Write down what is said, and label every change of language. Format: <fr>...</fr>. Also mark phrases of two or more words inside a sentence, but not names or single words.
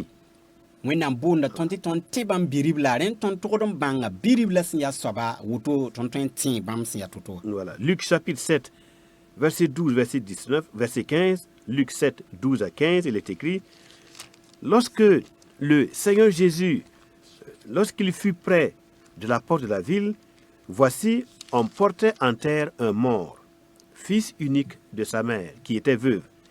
<mos>wẽnnaam boonda tõnd tɩ tõnd tẽ bãmb birib la rẽnd tõnd tʋgd n bãnga birib la sẽn yaa soaba woto tõnd tõe n tẽ bãmb sẽn yaa to-to</mos> <fr>Voilà. Luc chapitre 7, verset 12, verset 19, verset 15, Luc 7, 12 à 15, il est écrit, lorsque le Seigneur Jésus, lorsqu'il fut près de la porte de la ville, voici, on portait en terre un mort, fils unique de sa mère, qui était veuve.</fr>